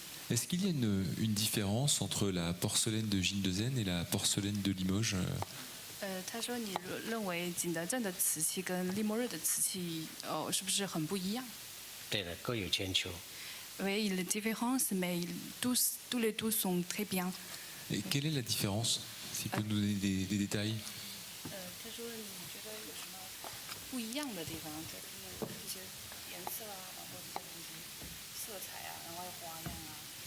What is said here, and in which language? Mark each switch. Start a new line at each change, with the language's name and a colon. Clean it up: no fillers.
French: Est-ce qu'il y a une différence entre la porcelaine de Gindezen et la porcelaine de Limoges?
Chinese: 他说：“你认为景德镇的瓷器跟利莫日的瓷器，是不是很不一样？” 对的，各有千秋。
French: Oui, il y a des différences, mais tous les deux sont très bien. Et quelle est la différence? S'il peut nous donner des détails.
Chinese: 他说：“你觉得有什么不一样的地方？就是这些颜色啊，然后这些东西，色彩啊，然后花样啊。”